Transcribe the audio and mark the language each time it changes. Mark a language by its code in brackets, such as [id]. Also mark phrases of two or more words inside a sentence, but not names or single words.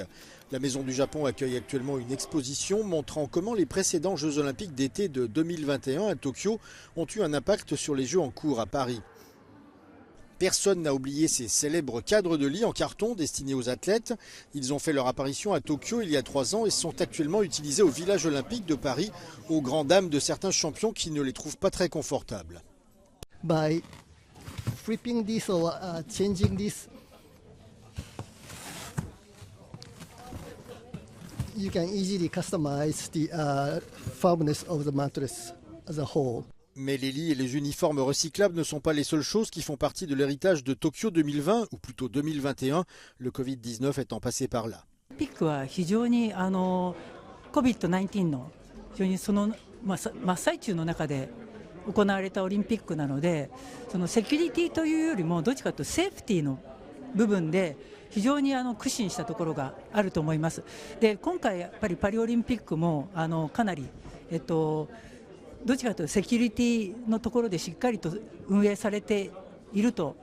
[fr] La Maison du Japon accueille actuellement une exposition montrant comment les précédents Jeux olympiques d'été de 2021 à Tokyo ont eu un impact sur les Jeux en cours à Paris. Personne n'a oublié ces célèbres cadres de lit en carton destinés aux athlètes. Ils ont fait leur apparition à Tokyo il y a 3 ans et sont actuellement utilisés au village olympique de Paris, aux grandes dames de certains champions qui ne les trouvent pas très confortables. [en] By flipping this or changing this, you can easily customize the firmness of the mattress as a whole. [fr] Mais les lits et les uniformes recyclables ne sont pas les seules choses qui font partie de l'héritage de Tokyo 2020, ou plutôt 2021, le Covid-19 étant passé par là. [ja] COVID-19 の非常にその真っ最中の中で行われたオリンピックなので、そのセキュリティというよりもどっちかというとセーフティーの部分で非常に苦心したところがあると思います。で、今回やっぱりパリオリンピックもかなりどっちかというとセキュリティのところでしっかりと運営されていると